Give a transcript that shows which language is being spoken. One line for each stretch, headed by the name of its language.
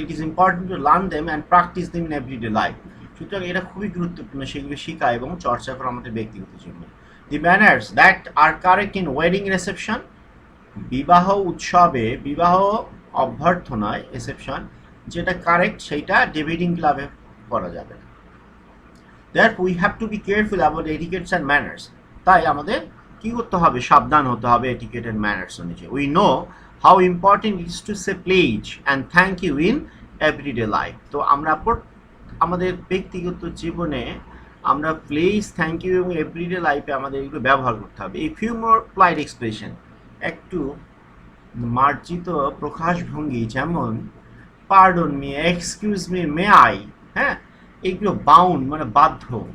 English: It is important to learn them and practise them in everyday life.
Bangla: সুতরাং এটা খুবই গুরুত্বপূর্ণ সেগুলো শেখা এবং চর্চা করা আমাদের ব্যক্তিগত জীবনে।
English: The manners that are correct in wedding reception.
Bangla: বিবাহ উৎসবে, বিবাহ অভ্যর্থনায় রিসেপশন যেটা কারেক্ট, সেইটা ডিবেটিং ক্লাবে করা যাবে না।
English: Therefore, we have to be careful about etiquettes and manners.
Bangla: তাই আমাদের কি করতে হবে? সাবধান হতে হবে etiquette and manners অনুযায়ী।
English: We know how important it is to say please and thank you in everyday life.
Bangla: তো আমরা আমাদের ব্যক্তিগত জীবনে আমরা প্লিজ, থ্যাংক ইউ এবং এভরিডে লাইফে আমাদের এগুলো ব্যবহার করতে হবে। এই
English: few more polite expression,
Bangla: একটু মার্জিত প্রকাশভঙ্গি, যেমন
English: pardon me, excuse me, may I,
Bangla: হ্যাঁ, এইগুলো বাউন্ড মানে বাধ্য।